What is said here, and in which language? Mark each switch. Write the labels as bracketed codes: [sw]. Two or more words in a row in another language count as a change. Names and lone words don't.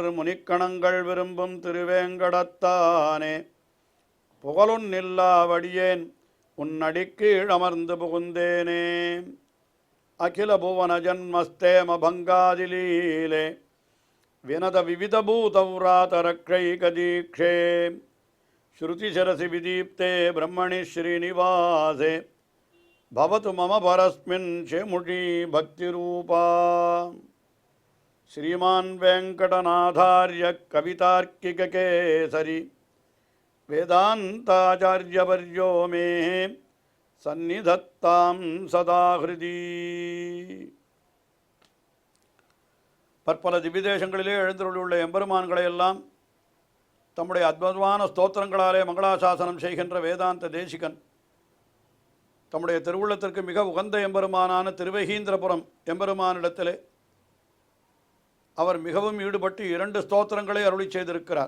[ta] முனிக்கணங்கள் விரும்பும் திருவேங்கடத்தானே புகழொன்னில்லா வடியேன் உன்னடிக்கீழ் அமர்ந்து புகுந்தேனே [sa] अखिल भुवन जन्मस्थेम भङ्गादिलीले विनत विविधभूतव्रातरक्षैकदीक्षे श्रुतिशिरसि विदीप्ते ब्रह्मणि श्रीनिवासे भवतु मम परस्मिन् शेमुषी भक्तिरूपा श्रीमान् वेंकटनाथार्य कवितार्किककेसरी वेदान्ताचार्यवर्यो मे सन्निधत्तां सदा हृदि [ta] பற்பல திவ்யதேசங்களிலே எழுந்தருளியுள்ள எம்பெருமான்களை எல்லாம் தம்முடைய அற்புதமான ஸ்தோத்திரங்களாலே மங்களாசாசனம் செய்கின்ற வேதாந்த தேசிகன் தம்முடைய திருவுள்ளத்திற்கு மிக உகந்த எம்பெருமானான திருவகீந்திரபுரம் எம்பெருமானிடத்திலே அவர் மிகவும் ஈடுபட்டு 2 ஸ்தோத்திரங்களை அருளி செய்திருக்கிறார்.